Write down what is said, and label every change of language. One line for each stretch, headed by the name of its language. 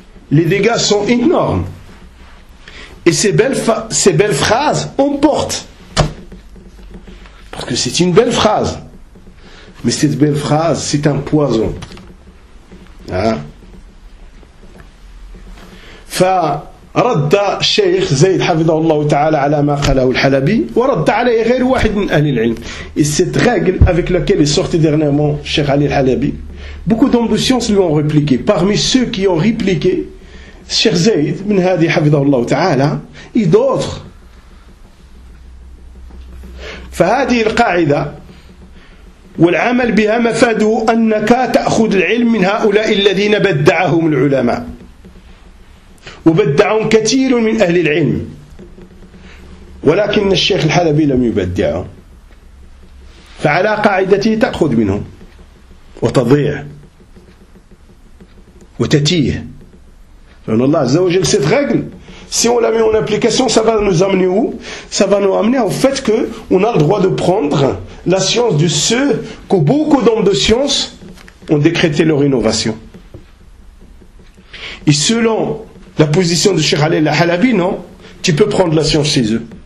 French: Les dégâts sont énormes. Et ces belles phrases emportent. Parce que c'est une belle phrase. Mais cette belle phrase, c'est un poison. Fa
Arabic: رد الشيخ زيد حفظه الله تعالى على ما قاله الحلبي ورد عليه غير واحد من أهل العلم.
French: Cette règle avec laquelle est sorti dernièrement Cheikh Ali al-Halabi, beaucoup d'hommes de science lui ont répliqué. Parmi ceux qui ont répliqué, Cheikh Zayd, bin Hadi حفظه الله تعالى, et d'autres.
Arabic: فهذه القاعدة والعمل بها مفاده أنك تأخذ العلم من هؤلاء الذين بدعهم العلماء وبدعهم كثير من أهل العلم ولكن الشيخ الحلبي لم يبدعهم فعلى قاعدته تأخذ منهم وتضيع وتتيه فإن الله عز وجل سيت غاقل.
French: Si on la met en application, ça va nous amener où ? Ça va nous amener au fait qu'on a le droit de prendre la science de ceux que beaucoup d'hommes de science ont décrété leur innovation. Et selon la position de Cheikh Ali al-Halabi, non, tu peux prendre la science chez eux.